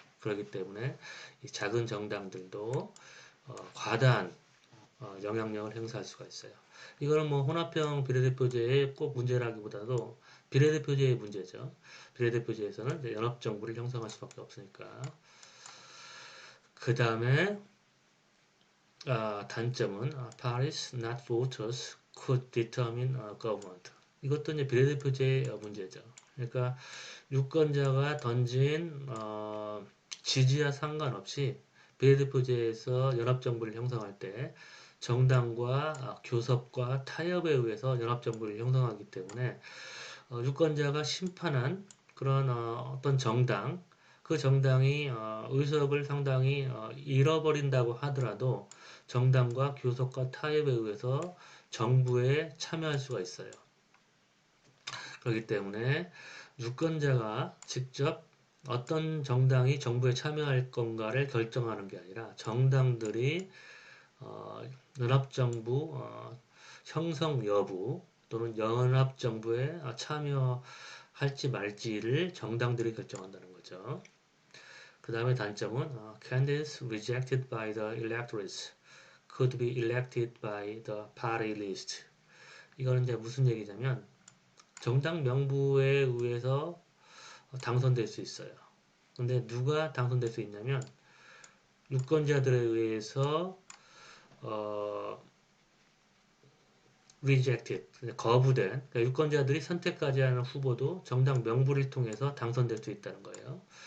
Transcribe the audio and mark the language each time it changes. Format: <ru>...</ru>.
<ko>그렇기 때문에 이 작은 정당들도 과다한 영향력을 행사할 수가 있어요. 이거는 뭐 혼합형 비례대표제의 꼭 문제라기보다도 비례대표제의 문제죠. 비례대표제에서는 이제 연합정부를 형성할 수밖에 없으니까. 그 다음에 단점은</ko> <en>parties not voters could determine government.</en> <ko>이것도 이제 비례대표제의 문제죠. 그러니까 유권자가 던진 지지와 상관없이 비례대표제에서 연합정부를 형성할 때 정당과 교섭과 타협에 의해서 연합정부를 형성하기 때문에 유권자가 심판한 그런 어떤 정당, 그 정당이 의석을 상당히 잃어버린다고 하더라도 정당과 교섭과 타협에 의해서 정부에 참여할 수가 있어요. 그렇기 때문에 유권자가 직접 어떤 정당이 정부에 참여할 건가를 결정하는 게 아니라 정당들이 연합정부 형성 여부 또는 연합정부에 참여할지 말지를 정당들이 결정한다는 거죠. 그 다음에 단점은</ko> <en>candidates rejected by the electorates could be elected by the party list.</en> <ko>이거는 이제 무슨 얘기냐면 정당 명부에 의해서 당선될 수 있어요. 근데 누가 당선될 수 있냐면 유권자들에 의해서 rejected, 거부된 그러니까 유권자들이 선택하지 않은 후보도 정당 명부를 통해서 당선될 수 있다는 거예요.</ko>